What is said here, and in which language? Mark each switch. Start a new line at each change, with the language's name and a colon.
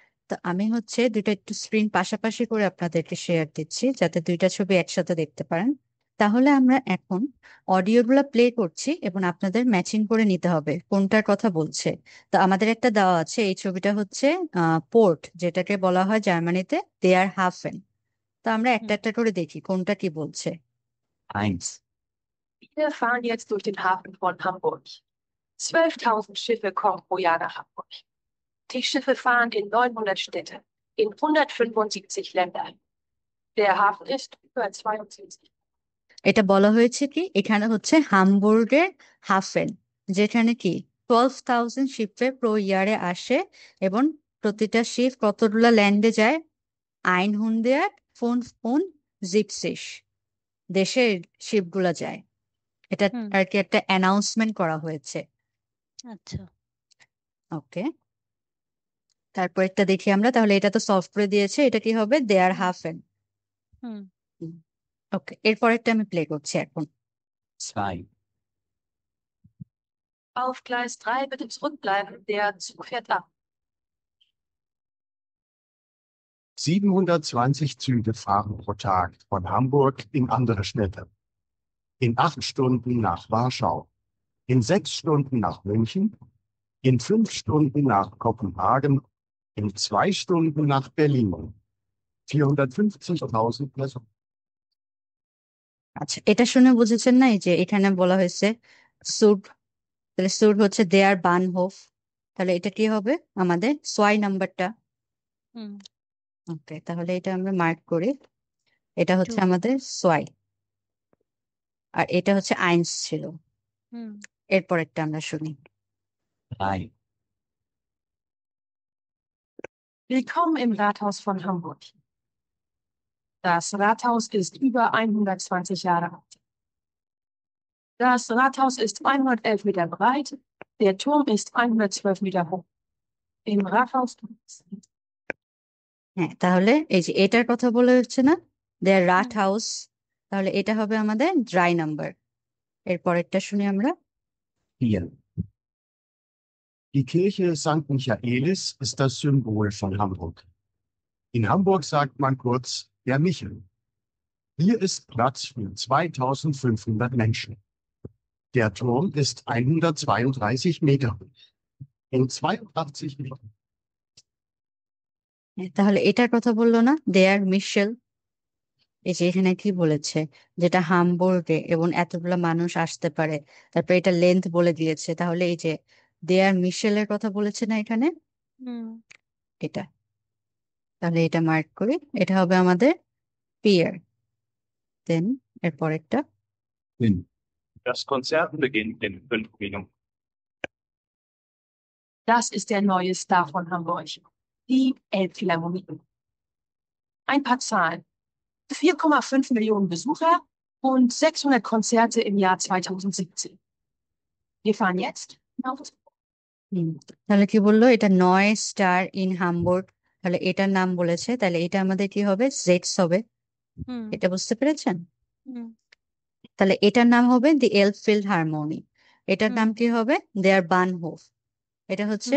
Bangla: তো আমি হচ্ছে দুইটা একটু স্ক্রিন পাশাপাশি করে আপনাদেরকে শেয়ার দিচ্ছি যাতে দুইটা ছবি একসাথে দেখতে পারেন। তাহলে আমরা এখন অডিওগুলো প্লে করছি এবং আপনাদের ম্যাচিং করে নিতে হবে কোনটার কথা বলছে। তো আমাদের একটা দেওয়া আছে, এই ছবিটা হচ্ছে পোর্ট, যেটাকে বলা হয় জার্মানিতে দেয়ার হাফেন। তো আমরা একটা হুম একটা করে দেখি কোনটা কি বলছে।
German: Eins. Wir fahren jetzt durch den Hafen von Hamburg. 12.000 Schiffe kommen pro Jahr nach Hamburg. Die Schiffe fahren in 900 Städte, in 175 Ländern. Der Hafen ist über 72.
Bangla: এটা বলা হয়েছে কি, এখানে হচ্ছে হামবুর্গের হাফেন, যেখানে কি 12,000 শিপে প্রো ইয়ারে আসে এবং প্রতিটা শিপ কতগুলা ল্যান্ডে যায়, আইন হুন্দিয়ার ফোন ফোন জিপসিস দেশের শিপগুলা যায়। এটা হুম আর কি একটা অ্যানাউন্সমেন্ট করা হয়েছে। আচ্ছা ওকে, তারপর একটা দেখি আমরা, তাহলে এটা তো সলভ করে দিয়েছে, এটা কি হবে দেয়ার হুম হাফেন। হুম ওকে, এরপরেরটা আমি প্লে করছি এখন।
German: Zwei. Auf Gleis 3 bitte zurückbleiben, der Zug fährt ab. 720 Züge fahren pro Tag von Hamburg in andere Städte. In 8 Stunden nach Warschau, in 6 Stunden nach München, in 5 Stunden nach Kopenhagen, in 2 Stunden nach Berlin. 450.000 Personen.
Bangla: আচ্ছা, এটা শুনে বুঝেছেন না, এই যে এখানে বলা হয়েছে সুট, তাহলে সুট হচ্ছে দেয়ার বানহোফ, তাহলে এটা কি হবে আমাদের সোয়াই নাম্বারটা। হুম ওকে, তাহলে এটা আমরা মার্ক করি, এটা
English: two
Bangla: হচ্ছে আমাদের সোয়াই আর এটা হচ্ছে আইনস ছিল। হুম এরপরেরটা আমরা শুনি।
German: Drei. Willkommen im Rathaus von Hamburg. Das Rathaus ist über 120 Jahre alt. Das Rathaus ist 111 Meter breit, der Turm ist 112 Meter hoch. Im Rathaus
Bangla: হ্যাঁ, তাহলে এই যে এটার কথা বলে হচ্ছে না, দেয়ার রাট হুম হাউস, তাহলে এটা হবে আমাদের ড্রাই নাম্বার। এরপরেরটা শুনি আমরা।
German: Vier. Die Kirche St. Michaelis ist das Symbol von Hamburg. In Hamburg sagt man kurz der Michel. Hier ist Platz für 2500 Menschen. Der Turm ist 132 Meter hoch. In 82 Metern.
Bangla: হ্যাঁ, তাহলে এটার কথা বললো না, দেয়ার মিশেল। এই যে এখানে কি বলেছে, যেটা হামবুর্গে এবং এতগুলা মানুষ আসতে পারে, তারপর এটা লেন্থ বলে দিয়েছে, তাহলে এই যে দেয়ার মিশেলের কথা বলেছে না এখানে, হুম এটা, তাহলে এটা মার্ক করি, এটা হবে আমাদের peer. Then এরপরেরটা।
German: Fünf. Das Konzert beginnt in 5 Minuten. Das ist der neue Star von Hamburg, die Elbphilharmonie. Ein paar Zahlen. 4,5 Millionen Besucher und 600 Konzerte im Jahr 2017. Wir fahren jetzt auf.
Bangla: হুম, তাহলে কি বললো, এটা নয় star in Hamburg, তাহলে এটার নাম বলেছে, তাহলে এটা আমাদের কি হবে জেটস হবে। হুম এটা বুঝতে পেরেছেন? হুম তাহলে এটার নাম হবে দি এলফিল্ড হারমোনি, এটার হুম নাম কি হবে দেয়ার বানহোফ, এটা হচ্ছে